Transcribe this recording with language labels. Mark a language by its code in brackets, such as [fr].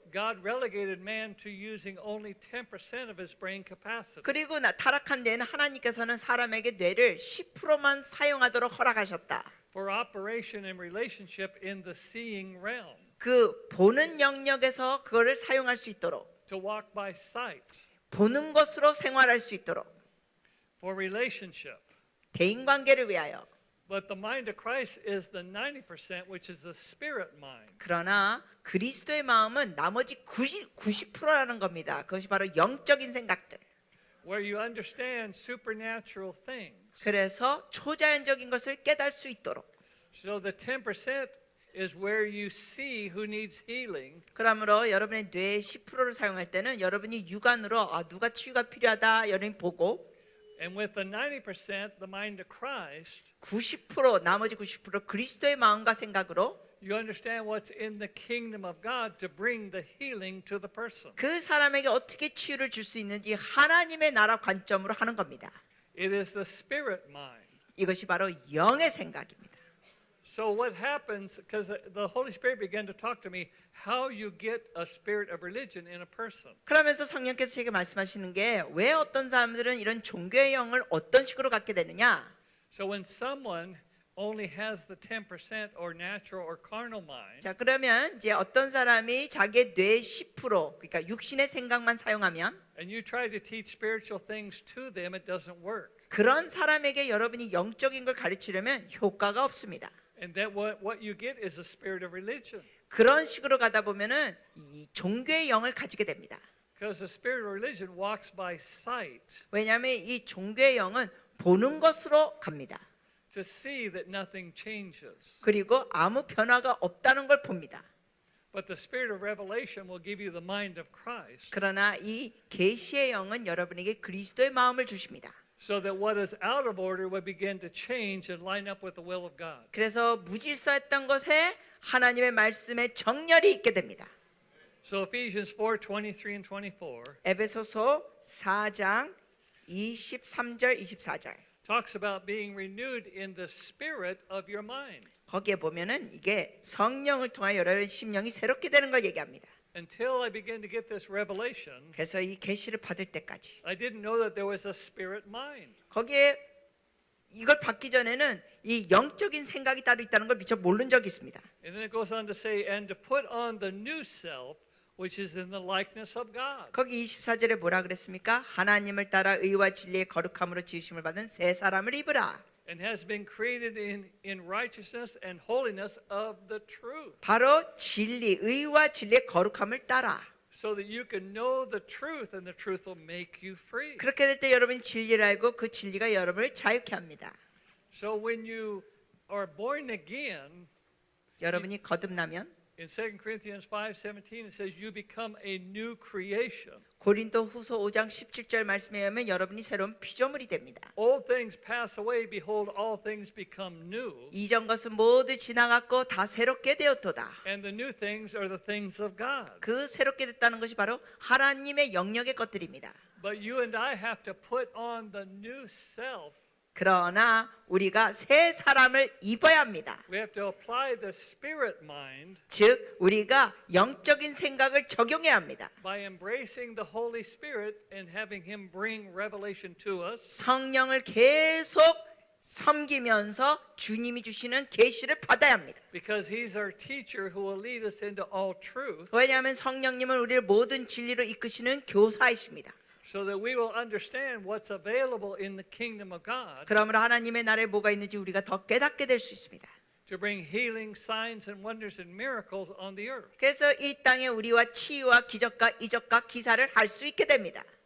[en] God relegated man to using only 10% of his brain capacity. [ko] 그리고 타락한 데에는 하나님께서는 사람에게 뇌를 10%만 사용하도록 허락하셨다. [en] For operation and relationship in the seeing realm. [ko] 그 보는 영역에서 그거를 사용할 수 있도록 [en] To walk by sight. [ko] 보는 것으로 생활할 수 있도록 [en] For relationship. [ko] 대인 관계를 위하여. [en] But the mind of Christ is the 90%, which is the spirit mind. [ko] 그러나 그리스도의 마음은 나머지 90%라는 겁니다. 그것이 바로 영적인 생각들. [en] Where you understand supernatural things. [ko] 그래서 초자연적인 것을 깨달을 수 있도록. [en] So the 10% is where you see who needs healing. [ko] 그러므로 여러분의 뇌의 10%를 사용할 때는 여러분이 육안으로 누가 치유가 필요하다 여러분이 보고 [en] And with the 90%, the mind of Christ, [ko] 90% 나머지 90% 그리스도의 마음과 생각으로 [en] you understand what's in the kingdom of God to bring the healing to the person. [ko] 그 사람에게 어떻게 치유를 줄 수 있는지 하나님의 나라 관점으로 하는 겁니다. [en] It is the spirit mind. [ko] 이것이 바로 영의 생각입니다. [en] So what happens, because the Holy Spirit began to talk to me, how you get a spirit of religion in a person. [ko] 그러면서 성령께서 제게 말씀하시는 게 왜 어떤 사람들은 이런 종교의 영을 어떤 식으로 갖게 되느냐? [en] So when someone only has the 10% or natural or carnal mind, [ko] 자, 그러면 이제 어떤 사람이 자기의 뇌의 10% 그러니까 육신의 생각만 사용하면 [en] and you try to teach spiritual things to them, it doesn't work. [ko] 그런 사람에게 여러분이 영적인 걸 가르치려면 효과가 없습니다. [en] And that what you get is a spirit of religion. [ko] 그런 식으로 가다 보면은 이 종교의 영을 가지게 됩니다. [en] Because the spirit of religion walks by sight [ko] 왜냐하면 이 종교의 영은 보는 것으로 갑니다. [en] to see that nothing changes. [ko] 그리고 아무 변화가 없다는 걸 봅니다. [en] But the spirit of revelation will give you the mind of Christ, [ko] 그러나 이 계시의 영은 여러분에게 그리스도의 마음을 주십니다. [en] so that what is out of order will begin to change and line up with the will of God. [ko] 그래서 무질서했던 것에 하나님의 말씀에 정렬이 있게 됩니다. [en] So Ephesians 4:23 and 24 [ko] 에베소서 4장 23절 24절 [en] talks about being renewed in the spirit of your mind. [ko] 거기에 보면은 이게 성령을 통하여 여러분의 심령이 새롭게 되는 걸 얘기합니다. [en] Until I began to get this revelation, [ko] 그래서 이 계시를 받을 때까지 [en] I didn't know that there was a spirit mind. [ko] 거기에 이걸 받기 전에는 이 영적인 생각이 따로 있다는 걸 미처 모른 적이 있습니다. [en] And then it goes on to say, and to put on the new self, which is in the likeness of God. [ko] 거기 24절에 뭐라 그랬습니까? 하나님을 따라 의와 진리의 거룩함으로 지으심을 받은 새 사람을 입으라. [en] And has been created in righteousness and holiness of the truth. [ko] 바로 진리, 의와 진리의 거룩함을 따라. [en] So that you can know the truth and the truth will make you free. [ko] 그렇게 될 때 여러분이 진리를 알고 그 진리가 여러분을 자유케 합니다. [en] So when you are born again, [ko] 여러분이 거듭나면 [en] in 2 Corinthians 5:17 it says you become a new creation. [ko] 고린도 후서 5장 17절 말씀에 의하면 여러분이 새로운 피조물이 됩니다. [en] All things pass away, behold all things become new. [ko] 이전 것은 모두 지나갔고 다 새롭게 되었도다. [en] And the new things are the things of God. [ko] 그 새롭게 됐다는 것이 바로 하나님의 영역의 것들입니다. [en] But you and I have to put on the new self. [ko] 그러나 우리가 새 사람을 입어야 합니다. [en] We have to apply the spirit mind [ko] 즉 우리가 영적인 생각을 적용해야 합니다. [en] by embracing the Holy Spirit and having him bring revelation to us. [ko] 성령을 계속 섬기면서 주님이 주시는 계시를 받아야 합니다. [en] Because he's our teacher who will lead us into all truth. [ko] 왜냐하면 성령님은 우리를 모든 진리로 이끄시는 교사이십니다. [en] So that we will understand what's available in the kingdom of God [ko] 그러므로 하나님의 나라에 뭐가 있는지 우리가 더 깨닫게 될 수 있습니다. [en] to bring healing, signs, and wonders and miracles on the earth. [ko] 그래서 이 땅에 우리와 치유와 기적과 이적과 기사를 할 수 있게 됩니다.